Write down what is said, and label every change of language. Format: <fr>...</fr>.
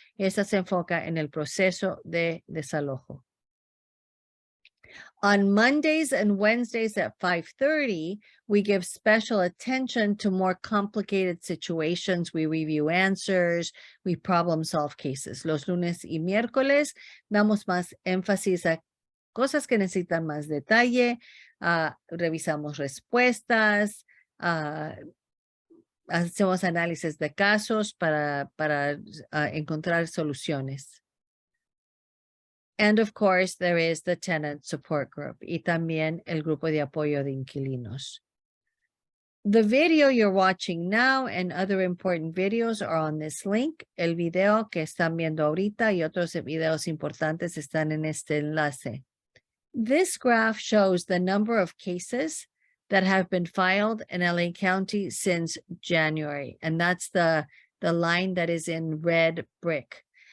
<es>Esta se enfoca en el proceso de desalojo.</es> <en>On Mondays and Wednesdays at 5:30, we give special attention to more complicated situations. We review answers, we problem solve cases.</en> <es>Los lunes y miércoles damos más énfasis a cosas que necesitan más detalle, revisamos respuestas, hacemos análisis de casos para encontrar soluciones.</es> <en>And of course, there is the tenant support group</en> <es>y también el grupo de apoyo de inquilinos.</es> <en>The video you're watching now and other important videos are on this link.</en> <es>El video que están viendo ahorita y otros videos importantes están en este enlace.</es> <en>This graph shows the number of cases that have been filed in LA County since January, and that's the line that is in red brick.</en>